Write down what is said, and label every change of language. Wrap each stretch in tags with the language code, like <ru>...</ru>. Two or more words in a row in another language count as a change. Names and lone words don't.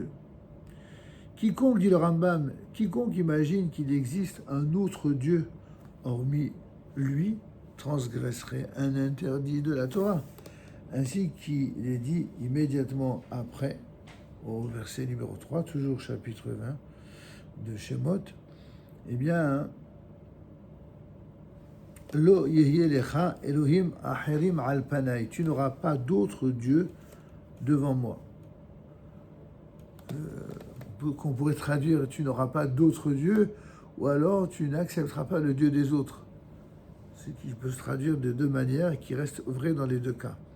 <fr>Quiconque, dit le Rambam, quiconque imagine qu'il existe un autre Dieu hormis lui, transgresserait un interdit de la Torah. Ainsi qu'il est dit immédiatement après, au verset numéro 3, toujours chapitre 20 de Shemot, eh bien,</fr> <he>לא יהיה לך אלהים אחרים על פני.</he> <fr>Tu n'auras pas d'autre Dieu devant moi. Qu'on pourrait traduire, tu n'auras pas d'autre Dieu, ou alors tu n'accepteras pas le Dieu des autres. Ce qui peut se traduire de deux manières et qui reste vrai dans les deux cas.</fr>